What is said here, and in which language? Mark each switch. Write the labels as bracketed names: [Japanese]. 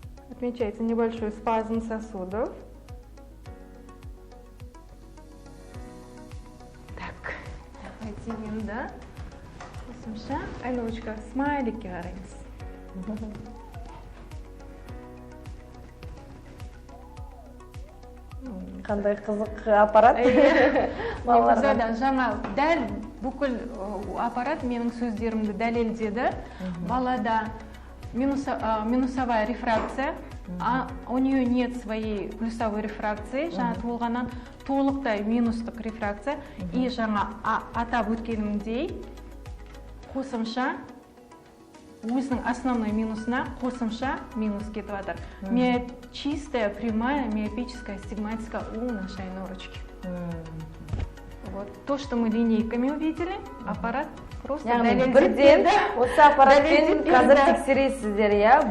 [Russian] Отмечается небольшой спазм сосудов. Так, давайте [Kazakh] енді қосымша. Айнаучка, смайликке қараймыз. Қандай қызық аппарат. Жаңа дәл бүкіл аппарат менің сөздерімді дәлелдеді. Балада [Russian] минусовая рефракция, у нее нет своей плюсовой рефракции, [Kazakh] жаңа туылғаннан толықтай минустық рефракция, и жаңа атап өткенімдей қосымша өзінің основной минусына қосымша минус кетіп жатыр. [Russian] Чистая, прямая, миопическая, стигматика у нашей норочки. Вот. То, что мы линейками увидели, аппарат просто [Kazakh] бірден осы аппаратпен қазір тексересіздер, иә?